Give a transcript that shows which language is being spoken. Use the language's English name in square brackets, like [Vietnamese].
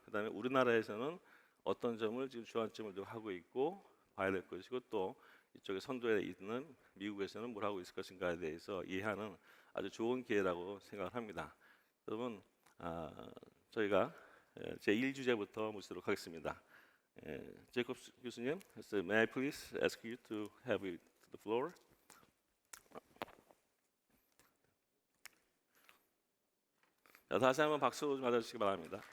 [Korean] 그다음에 우리나라에서는 어떤 점을 지금 주안점을 두고 하고 있고 봐야 될 것이고 또 이쪽에 선도에 있는 미국에서는 뭘 하고 있을 것인가에 대해서 이해하는 아주 좋은 기회라고 생각을 합니다. 여러분 저희가 제 1주제부터 모시도록 하겠습니다. 제이콥 교수님, [English] may I please ask you to have it to the floor? [Korean] 자, 다시 한번 박수 좀 맞아주시기 바랍니다.